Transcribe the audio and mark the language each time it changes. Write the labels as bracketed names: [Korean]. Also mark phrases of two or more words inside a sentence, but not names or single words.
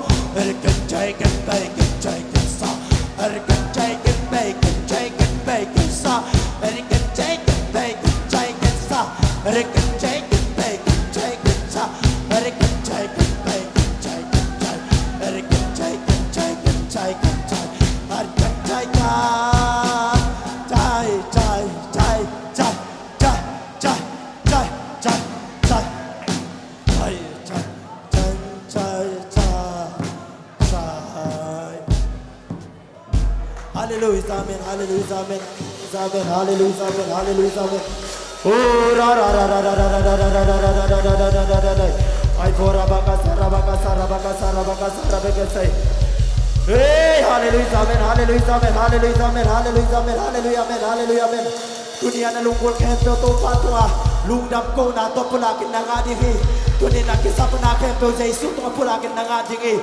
[English] Shake it, shake it, make it, shake it, stop. Shake it, shake it, make it, shake it, make it, stop. Shake it, shake it, make it, shake it, stop. Shake it, shake it, make it, shake it, stop. Shake it, shake it, make it, shake it, shake it, shake it, shake it, shake it, shake it, shake it, Hallelujah, amen, hallelujah, amen, amen, hallelujah, amen, hallelujah, amen. Oh, ra ra ra ra ra ra ra ra ra ra ra ra ra ra ra ra ra. I for rabakasa rabakasa rabakasa rabakasa rabakasa. Hey, hallelujah, amen, hallelujah, amen, hallelujah, amen, hallelujah, amen, hallelujah, amen, hallelujah, amen. [Tedim Chin] Dunia na lungkol kento to patwa, lungdam ko na to pulakin na nga dihi. Dunia na kisap na kento Jesus to pulakin na nga dihi.